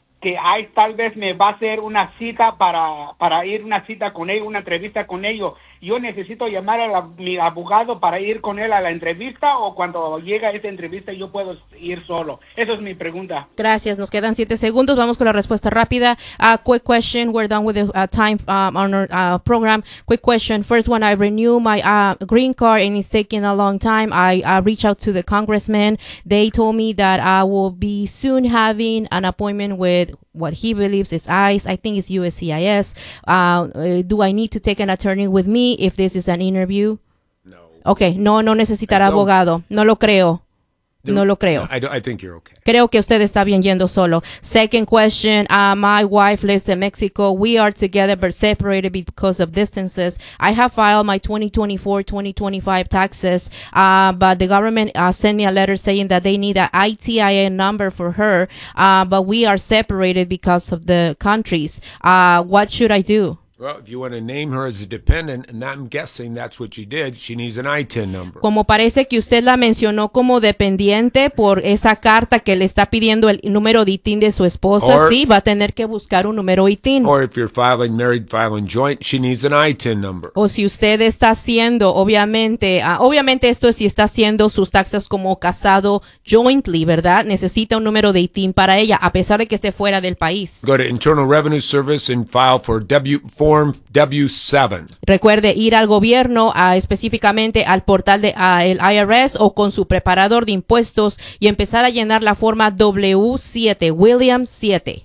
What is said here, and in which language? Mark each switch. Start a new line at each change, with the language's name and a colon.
Spanish: que ICE tal vez me va a hacer una cita para ir una cita con ellos, una entrevista con ellos. ¿Yo necesito llamar a mi abogado para ir con él a la entrevista o cuando llega esa entrevista yo puedo ir solo? Esa es mi pregunta. Gracias. Nos quedan 7 segundos. Vamos con la respuesta rápida.
English: Quick question. We're done with the time on our program. Quick question. First one, I renew my green card and it's taking a long time. I reach out to the congressman. They told me that I will be soon having an appointment with what he believes is ICE. I think it's USCIS. Do I need to take an attorney with me if this is an interview? No.
Spanish: Okay. No necesitará abogado. No lo creo. No lo creo.
English: I think you're okay.
Spanish: Creo que usted está bien yendo solo.
English: Second question. My wife lives in Mexico. We are together but separated because of distances. I have filed my 2024-2025 taxes, but the government sent me a letter saying that they need an ITIN number for her, but we are separated because of the countries. What should I do? Well, if you want to name her as a dependent, and I'm guessing that's what she did, she needs an ITIN number.
Spanish: Como parece que usted la mencionó como dependiente por esa carta que le está pidiendo el número de ITIN de su esposa, sí, va a tener que buscar un número ITIN.
English: Or if you're filing married, filing joint, she needs an ITIN number.
Spanish: O si usted está haciendo, obviamente esto es si está haciendo sus taxes como casado jointly, ¿verdad? Necesita un número de ITIN para ella, a pesar de que esté fuera del país.
English: Go to Internal Revenue Service and file for Form W-7.
Spanish: Recuerde ir al gobierno, específicamente al portal de el IRS o con su preparador de impuestos y empezar a llenar la forma W-7, William 7.